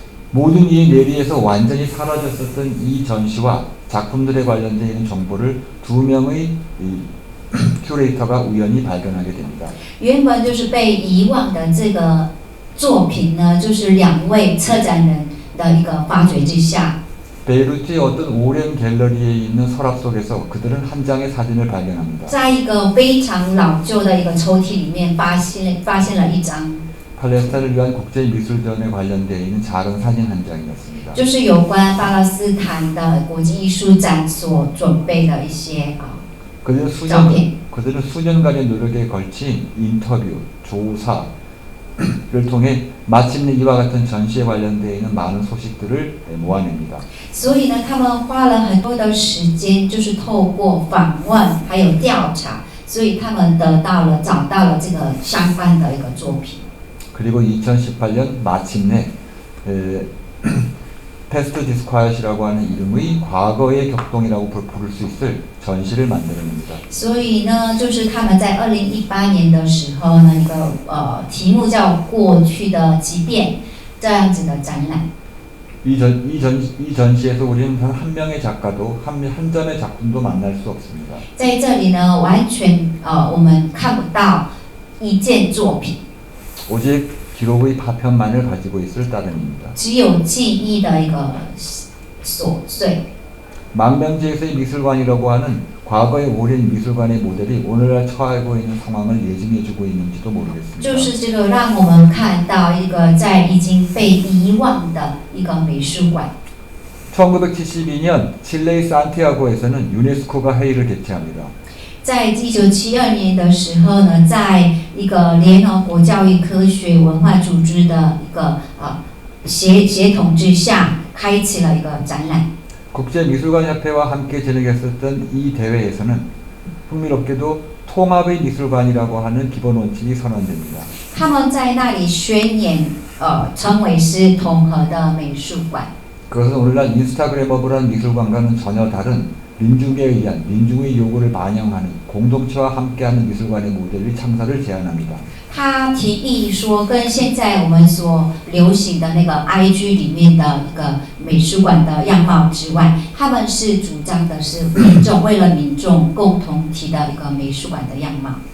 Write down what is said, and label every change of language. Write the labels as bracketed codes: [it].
[ko] 모든 이 내리에서 완전히 사라졌었던 이 전시와 작품들에 관련되어 있는 정보를 두 명의 큐레이터가 우연히 발견하게 됩니다. [zh] 原本就是被遗忘的这个作品呢，就是两位策展人的一个发掘之下， [ko] 베이루트의 어떤 오랜 갤러리에 있는 서랍 속에서 그들은 한 장의 사진을 발견합니다. [zh] 在一个非常老旧的一个抽屉里面发现了一张， [ko] 팔레스타인을 위한 국제미술전에 관련되어 있는 작은 사진 한 장이었습니다. [zh] 就是有关巴勒斯坦的国际艺术展所准备的一些 [ko] 그들은 수년간의 노력에 걸친 인터뷰, 조사를 통해 마침내 이와 같은 전시에 관련되어 있는 많은 소식들을 모아냅니다. [zh] 所以呢，他们花了很多的时间，就是透过访问还有调查，所以他们找到了这个相关的一个作品。 [ko] 그리고 2018년 마침내 패스트 디스콰이엇이라고 하는 이름의 과거의 격동이라고 부를 수 있을 전시를 만들어냅니다. [zh] 所以呢，就是他们在2018年的时候呢，一个题目叫“过去的即便”这样子的展览。 [ko] 이 전시에서 우리는 단 한 명의 작가도 한 점의 작품도 만날 수 없습니다. [zh] 在这里呢，完全我们看不到一件作品， [ko] 오직 기록의 파편만을 가지고 있을 따름입니다. [zh] 只有记忆的一个琐碎。 [ko] 망명지에서의 미술관이라고 하는 과거의 오랜 미술관의 모델이 오늘날 처하고 있는 상황을 예증해주고 있는지도 모르겠습니다. [zh] 就是这个让我们看到一个在已经被遗忘的一个美术馆。 [ko] 1972년 칠레의 산티아고에서는 유네스코가 회의를 개최합니다. [zh] 在1972年的时候呢，在一个联合国教育科学文化组织的一个协同之下，开启了一个展览。 [ko] 국제미술관협회와 함께 진행했었던 이 대회에서는 흥미롭게도 통합의 미술관이라고 하는 기본 원칙이 선언됩니다. [zh] 他们在那里宣言，称为是统合的美术馆。 [ko] 그것은 오늘날 인스타그램업을 미술관과는 전혀 다른 민중에 의한 민중의 요구를 반영하는 공동체와 함께하는 미술관의 모델의 창설을 제안합니다. [zh] 他提议说，跟现在我们所流行的那个 IG 里面的一个美术馆的样貌之外，他们是主张的是为了民众共同体的一个美术馆的样貌。